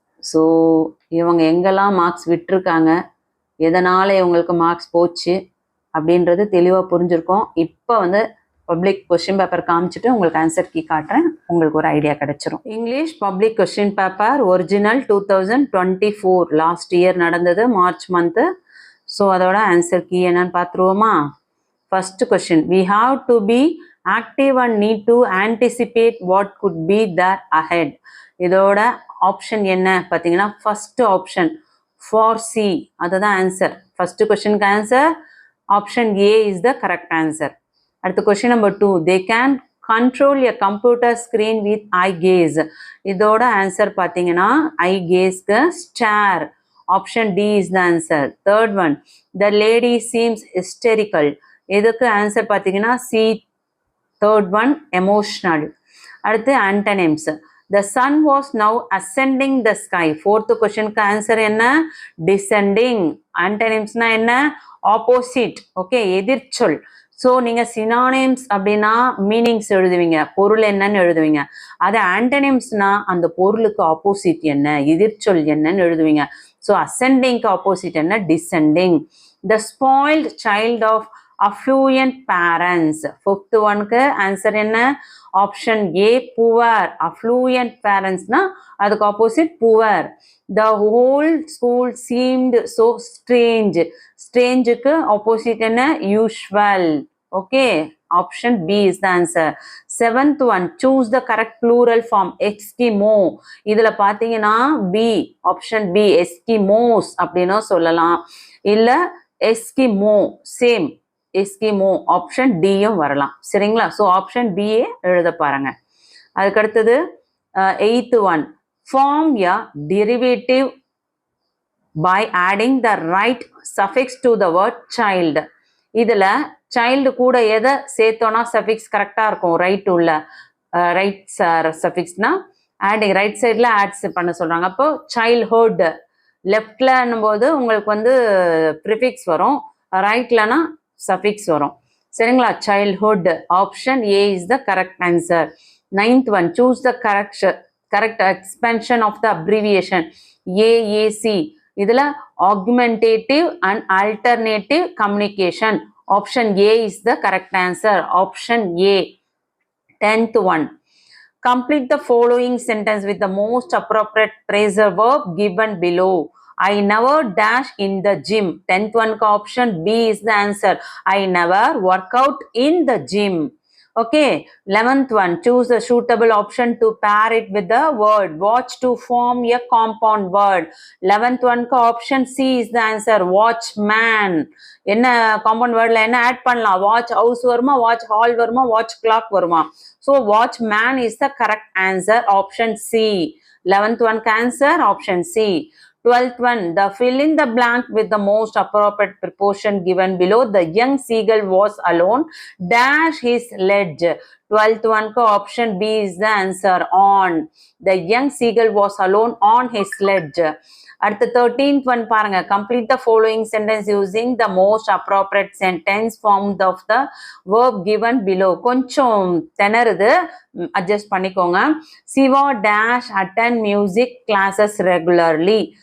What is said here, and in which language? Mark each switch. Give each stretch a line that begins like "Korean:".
Tamil: So இவங்க எங்கெல்லாம் marks விட்டுருக்காங்க, எதனால் இவங்களுக்கு மார்க்ஸ் போச்சு அப்படின்றது தெளிவாக புரிஞ்சிருக்கோம். இப்போ வந்து பப்ளிக் கொஸ்டின் பேப்பர் காமிச்சிட்டு உங்களுக்கு ஆன்சர் கீ காட்டுறேன். உங்களுக்கு ஒரு ஐடியா கிடைச்சிரும். English public question paper original 2024 last year நடந்தது, மார்ச் மந்த்து. ஸோ அதோட ஆன்சர் கீ என்னன்னு பார்த்துருவோமா?
English: First question, we have to be active and need to anticipate what could be there ahead.
Tamil: இதோட option என்ன பார்த்தீங்கன்னா ஃபர்ஸ்ட் ஆப்ஷன் ஃபார் சி, அதுதான் answer.
English: First கொஸ்டினுக்கு answer option A is the correct answer. அடுத்த question number 2, they can control a computer screen with eye gaze.
Tamil: இதோட answer பார்த்தீங்கன்னா ஐ கேஸ்க்கு star,
English: Option D is the answer. Third one, the lady seems hysterical.
Tamil: இதுக்கு answer பார்த்தீங்கன்னா C, third one emotional.
English: அடுத்து antonyms, the sun was now ascending the sky.
Tamil: Fourth கொஸ்டினுக்கு answer என்ன? Descending. ஆன்டனிம்ஸ்னா என்ன? Opposite. Okay, எதிர்ச்சொல். So நீங்கள் synonyms அப்படின்னா meanings எழுதுவீங்க, பொருள் என்னன்னு எழுதுவீங்க. அது ஆன்டனிம்ஸ்னா அந்த பொருளுக்கு ஆப்போசிட் என்ன, எதிர்ச்சொல் என்னன்னு எழுதுவீங்க.
English: So அசெண்டிங்க்கு opposite என்ன? Descending. The spoilt child of affluent parents.
Tamil: Fifth ஒனுக்கு ஆன்சர் என்ன? Option A poor. அஃப்ளூயன்ட் பேரண்ட்ஸ்னா அதுக்கு opposite poor.
English: The whole school seemed so strange.
Tamil: ஸ்ட்ரேஞ்சுக்கு opposite என்ன? Usual. Okay,
English: Option B is the answer. Seventh one, choose the correct plural form. Eskimo.
Tamil: இதுல பாத்தீங்கன்னா B, option B Eskimos அப்படின்னா சொல்லலாம், இல்ல Eskimo same Eskimo, option டியும் வரலாம். சரிங்களா? So option BA எழுத பாருங்க.
English: அதுக்கடுத்தது eighth one, form a derivative by adding the right suffix to the word child.
Tamil: இதுல சைல்டு கூட எதை சேர்த்தோம்னா சஃபிக்ஸ் கரெக்டா இருக்கும்? ரைட் உள்ள ரைட் சஃபிக்ஸ்னா ஆடிங், ரைட் சைட்ல ஆட்ஸ் பண்ண சொல்றாங்க. அப்போ சைல்ட்ஹுட் லெஃப்ட்லன்னும் போது உங்களுக்கு வந்து ப்ரிஃபிக்ஸ் வரும், ரைட்லனா சஃபிக்ஸ் வரும். சரிங்களா?
English: Childhood option A is the correct answer. 9th one, choose the correct expansion of the abbreviation AAC. இதுல augmentative and alternative communication. Option A is the correct answer. Option A. 10th one, complete the following sentence with the most appropriate phrasal verb given below. I never dash in the gym. 10th one option B is the answer. I never work out in the gym. Okay. 11th one, choose a suitable option to pair it with the word watch to form a compound word. 11th one option C is the answer. Watchman.
Tamil: என்ன compound வேர்ட்ல என்ன add பண்ணலாம்? Watch house வருமா, watch hall வருமா, watch clock வருமா?
English: So watchman is the correct answer. Option C. 11th one answer option C. 12th one, the fill in the blank with the most appropriate proportion given below. The young seagull was alone dash his ledge. 12th one option B is the answer. On. The young seagull was alone on his ledge.
Tamil: அடுத்து
English: 13th one
Tamil: பாருங்க.
English: Complete the following sentence using the most appropriate sentence formed of the verb given below.
Tamil: கொஞ்சம் திணறுது, adjust பண்ணிக்கோங்க. Siva
English: dash attend music classes regularly.